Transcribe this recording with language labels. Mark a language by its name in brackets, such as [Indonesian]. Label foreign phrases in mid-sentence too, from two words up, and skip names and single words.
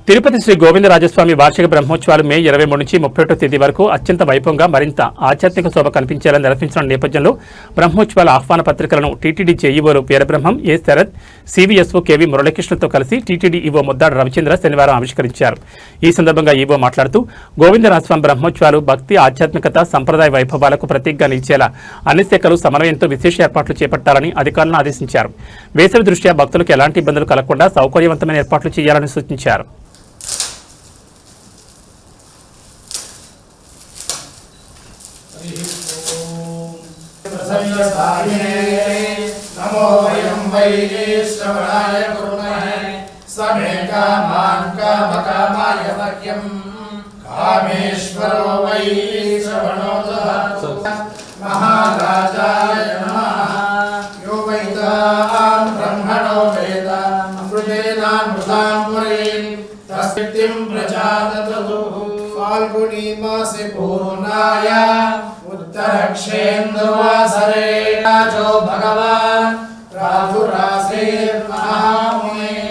[Telugu] తిరుపతి శ్రీ గోవిందరాజస్వామి వార్షిక బ్రహ్మోత్సవాలు మే 23 నుంచి 31 తేదీ వరకు అత్యంత వైభవంగా మరింత ఆధ్యాత్మిక శోభ కనిపించేలా నిర్వహించిన నేపథ్యంలో బ్రహ్మోత్సవాల ఆహ్వాన పత్రికలను టీటీడీ జేఈఓలు వీరబ్రహ్మం, ఏ శరత్, సివిఎస్ఓ కేవి మురళీకృష్ణతో కలిసి టీటీడీ ఈవో ముద్దాడ రవిచంద్ర శనివారం ఆవిష్కరించారు. ఈ సందర్భంగా ఈవో మాట్లాడుతూ గోవిందరాజస్వామి బ్రహ్మోత్సవాలు భక్తి, ఆధ్యాత్మికత, సంప్రదాయ వైభవాలకు ప్రతీకగా నిలిచేలా అన్ని శాఖలు సమన్వయంతో విశేష ఏర్పాట్లు చేపట్టాలని అధికారులను ఆదేశించారు. వేసవి దృష్ట్యా భక్తులకు ఎలాంటి ఇబ్బందులు కలగకుండా సౌకర్యవంతమైన ఏర్పాట్లు చేయాలని సూచించారు. [Sanskrit] नमो वयं वै श्रवणाय कुर्महे समे कामान् कामकामाय मह्यं कामेश्वरो वै श्रवणो ददातु महाराजाय नमः यो वैतां ब्रह्मणो वेद अमृतेनामृतां पुरीं तस्मिन् प्रजादतु फाल्गुनी मासे पूर्णाय उत्तरक्षेन्दुवासरे राजो भगवान् राधुरासेर्महामुने